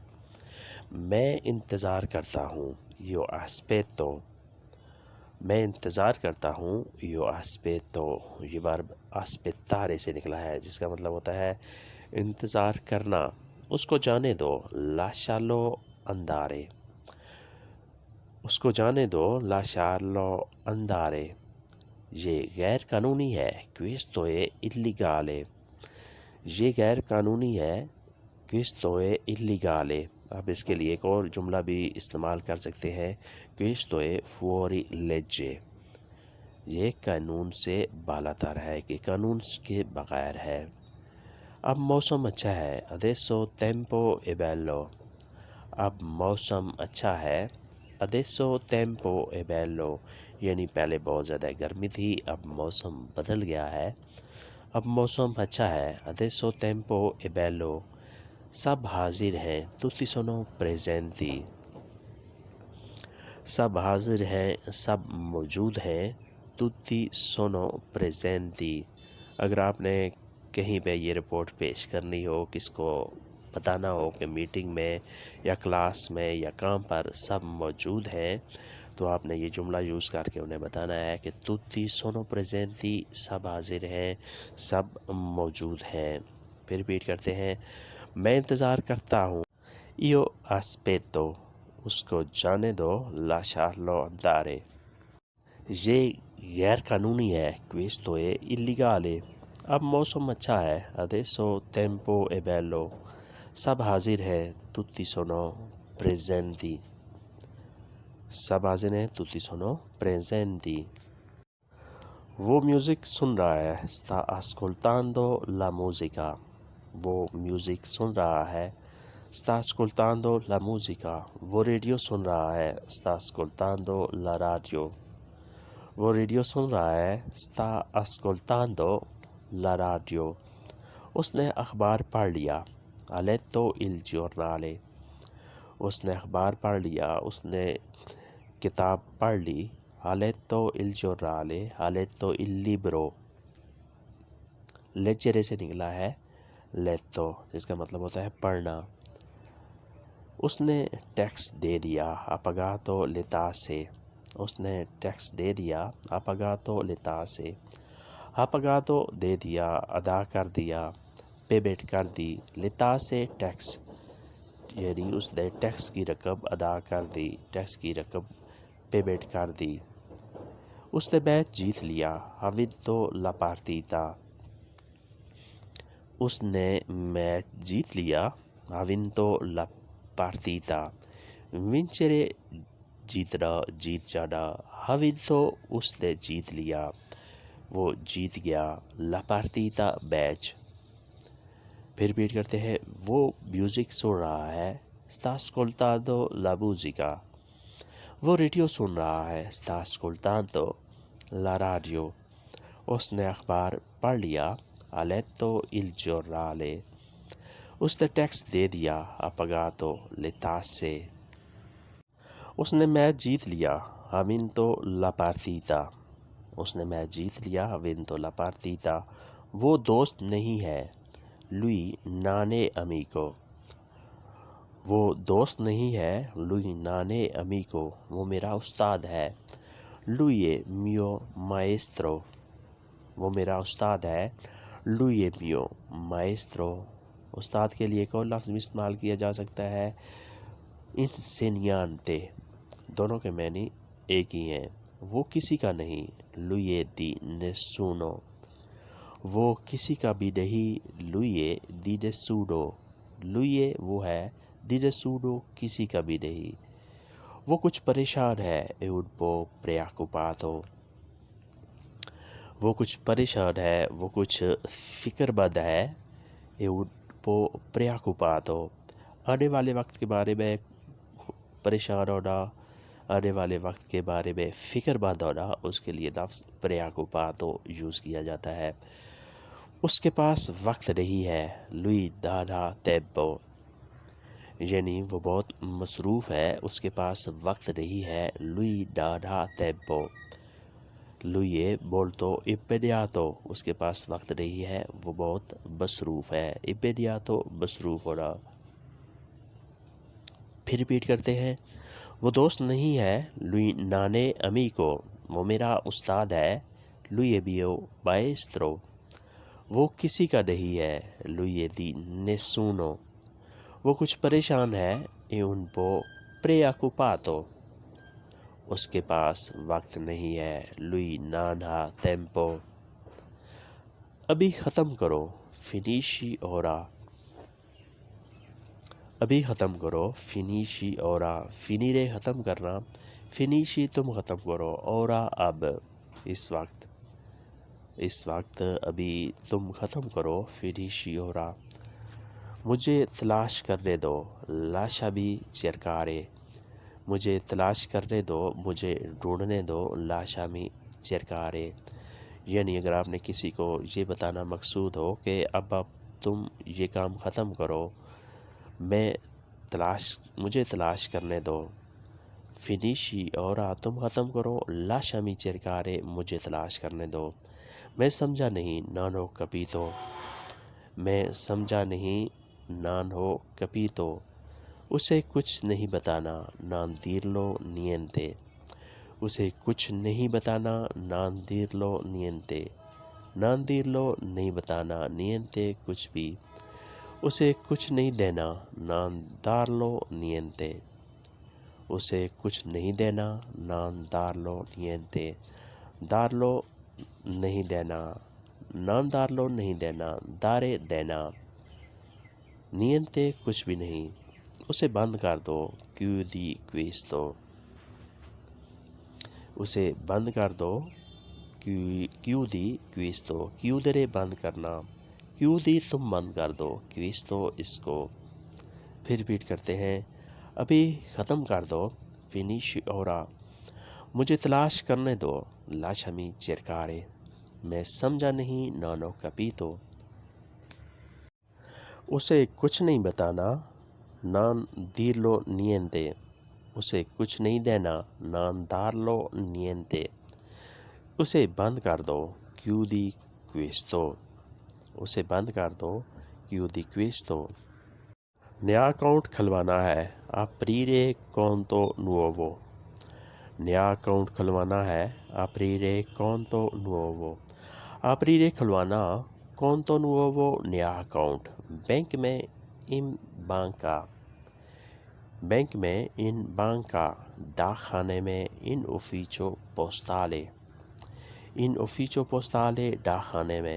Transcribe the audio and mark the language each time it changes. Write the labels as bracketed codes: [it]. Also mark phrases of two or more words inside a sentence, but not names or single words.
[ur] میں انتظار کرتا ہوں [it] io aspetto, [ur] میں انتظار کرتا ہوں [it] io aspetto, [ur] یہ ورب اسپیتارے سے نکلا ہے جس کا مطلب ہوتا ہے انتظار کرنا۔ اس کو جانے دو، [it] lasciarlo andare, [ur] اس کو جانے دو، [it] lasciarlo andare, [ur] یہ غیر قانونی ہے، [it] questo è illegale، [ur] یہ غیر قانونی ہے، [it] questo è illegale۔ [ur] اب اس کے لیے ایک اور جملہ بھی استعمال کر سکتے ہیں، [it] questo è fuori legge، [ur] یہ قانون سے بالاتر ہے کہ قانون کے بغیر ہے۔ اب موسم اچھا ہے، [it] adesso tempo è bello، [ur] اب موسم اچھا ہے، [it] adesso tempo è bello، [ur] یعنی پہلے بہت زیادہ گرمی تھی اب موسم بدل گیا ہے۔ اب موسم اچھا ہے، [it] adesso tempo è bello، [ur] سب حاضر ہیں، [it] tutti sono presenti، [ur] سب حاضر ہیں، سب موجود ہیں، [it] tutti sono presenti۔ [ur] اگر آپ نے کہیں پہ یہ رپورٹ پیش کرنی ہو، کس کو بتانا ہو کہ میٹنگ میں یا کلاس میں یا کام پر سب موجود ہیں، تو آپ نے یہ جملہ یوز کر کے انہیں بتانا ہے کہ [it] tutti sono presenti، [ur] سب حاضر ہیں، سب موجود ہیں۔ پھر ریپیٹ کرتے ہیں، میں انتظار کرتا ہوں، [it] io aspetto، [ur] اس کو جانے دو، [it] lasciarlo andare، [ur] یہ غیر قانونی ہے، [it] questo è illegale۔ [ur] اب موسم اچھا ہے، [it] adesso tempo è bello، [ur] سب حاضر ہیں، [it] tutti sono presenti، [ur] سب حاضر ہیں، [it] tutti sono presenti۔ [ur] وہ میوزک سن رہا ہے، [it] sta ascoltando la musica، [ur] وہ میوزک سن رہا ہے، [it] sta ascoltando la musica۔ [ur] وہ ریڈیو سن رہا ہے، [it] sta ascoltando la radio، [ur] وہ ریڈیو سن رہا ہے، [it] sta ascoltando la radio۔ [ur] اس نے اخبار پڑھ لیا، [it] ha letto il giornale، [ur] اس نے اخبار پڑھ لیا، اس نے کتاب پڑھ لی، [it] ha letto il giornale، ha letto il libro، leggere [ur] سے نکلا ہے [it] letto [ur] جس کا مطلب ہوتا ہے پڑھنا۔ اس نے ٹیکس دے دیا، [it] ha pagato le tasse، [ur] اس نے ٹیکس دے دیا، [it] ha pagato le tasse، ha pagato [ur] دے دیا، ادا کر دیا، پیمنٹ کر دی، [it] le tasse [ur] ٹیکس، یعنی اس نے ٹیکس کی رقم ادا کر دی، ٹیکس کی رقم پیمنٹ کر دی۔ اس نے میچ جیت لیا، [it] ha vinto la partita، [ur] اس نے میچ جیت لیا، [it] ha vinto la partita۔ [ur] vincere جیتنا، جیت جانا، [it] ha vinto [ur] اس نے جیت لیا، وہ جیت گیا، [it] la partita میچ۔ [ur] پھر ریپیٹ کرتے ہیں، وہ میوزک سن رہا ہے، [it] sta ascoltando la musica، [ur] وہ ریڈیو سن رہا ہے، [it] sta ascoltando la radio۔ [ur] اس نے اخبار پڑھ لیا، [it] ha letto il giornale۔ [ur] اس نے ٹیکس دے دیا، [it] ha pagato le tasse۔ [ur] اس نے میچ جیت لیا، [it] ha vinto la partita۔ [ur] اس نے میچ جیت لیا، [it] ha vinto la partita۔ [ur] وہ دوست نہیں ہے، [it] lui non è amico، [ur] وہ دوست نہیں ہے، [it] lui non è amico، [ur] وہ میرا استاد ہے، [it] lui è mio maestro، [ur] وہ میرا استاد ہے، [it] lui è mio maestro۔ [ur] استاد کے لیے ایک اور لفظ بھی استعمال کیا جا سکتا ہے، insegnante، دونوں کے معنی ایک ہی ہیں۔ وہ کسی کا نہیں، [it] lui è di nessuno، [ur] وہ کسی کا بھی نہیں، [it] lui è di nessuno، lui è [ur] وہ ہے، [it] di nessuno [ur] کسی کا بھی نہیں۔ وہ کچھ پریشان ہے، [it] è un po' preoccupato، [ur] وہ کچھ پریشان ہے، وہ کچھ فکر مند ہے، [it] è un po' preoccupato۔ [ur] آنے والے وقت کے بارے میں پریشان ہونا، آنے والے وقت کے بارے میں فکر مند ہونا، اس کے لیے لفظ preoccupato یوز کیا جاتا ہے۔ اس کے پاس وقت نہیں ہے، [it] lui non ha tempo، [ur] یعنی وہ بہت مصروف ہے، اس کے پاس وقت نہیں ہے۔ [it] lui non ha tempo، lui è molto impegnato، [ur] اس کے پاس وقت نہیں ہے، وہ بہت مصروف ہے۔ impegnato مصروف ہونا۔ پھر ریپیٹ کرتے ہیں، وہ دوست نہیں ہے۔ [it] lui non è amico، [ur] وہ میرا استاد ہے۔ [it] lui è mio maestro، [ur] وہ کسی کا نہیں ہے۔ [it] lui è di nessuno، [ur] وہ کچھ پریشان ہے۔ [it] è un po' preoccupato، [ur] اس کے پاس وقت نہیں ہے۔ [it] lui non ha tempo۔ [ur] ابھی ختم کرو، [it] finisci ora، [ur] ابھی ختم کرو، [it] finisci ora، [ur] finire ختم کرنا، finisci تم ختم کرو، ora اب، اس وقت ابھی تم ختم کرو، [it] finisci ora۔ [ur] مجھے تلاش کرنے دو، [it] lasciami cercare، [ur] مجھے تلاش کرنے دو، مجھے ڈھونڈنے دو، [it] lasciami cercare۔ [ur] یعنی اگر آپ نے کسی کو یہ بتانا مقصود ہو کہ اب تم یہ کام ختم کرو، مجھے تلاش کرنے دو، [it] finisci ora [ur] تم ختم کرو، [it] lasciami cercare [ur] مجھے تلاش کرنے دو۔ میں سمجھا نہیں، [it] non ho capito، [ur] میں سمجھا نہیں، [it] non ho capito، [ur] اسے کچھ نہیں بتانا، [it] non dirlo niente، [ur] اسے کچھ نہیں بتانا، [it] non dirlo niente، non dirlo [ur] نہیں بتانا، niente کچھ بھی، اسے کچھ نہیں دینا، [it] non darlo niente، [ur] اسے کچھ نہیں دینا، [it] non darlo niente، darlo [ur] نہیں دینا، [it] non darlo [ur] نہیں دینا، dare دینا، niente کچھ بھی نہیں، اسے بند کر دو، [it] chiudi questo، [ur] اسے بند کر دو، [it] chiudi questo، [ur] chiudere بند کرنا، chiudi تم بند کر دو، questo اس کو۔ پھر ریپیٹ کرتے ہیں، ابھی ختم کر دو، [it] finisci ora، [ur] مجھے تلاش کرنے دو، [it] lasciami cercare، [ur] میں سمجھا نہیں، [it] non ho capito، [ur] اسے کچھ نہیں بتانا، [it] non dirlo niente، [ur] اسے کچھ نہیں دینا، [it] non darlo niente، [ur] اسے بند کر دو، [it] chiudi questo، [ur] اسے بند کر دو، [it] chiudi questo۔ [ur] نیا اکاؤنٹ کھلوانا ہے، [it] aprire conto nuovo، [ur] نیا اکاؤنٹ کھلوانا ہے، [it] aprire conto nuovo، [ur] aprire کھلوانا، [it] conto nuovo [ur] نیا اکاؤنٹ، بینک میں، [it] in banca، [ur] بینک میں، [it] in banca، [ur] ڈاک خانے میں، [it] in ufficio postale، in ufficio postale [ur] ڈاک خانے میں۔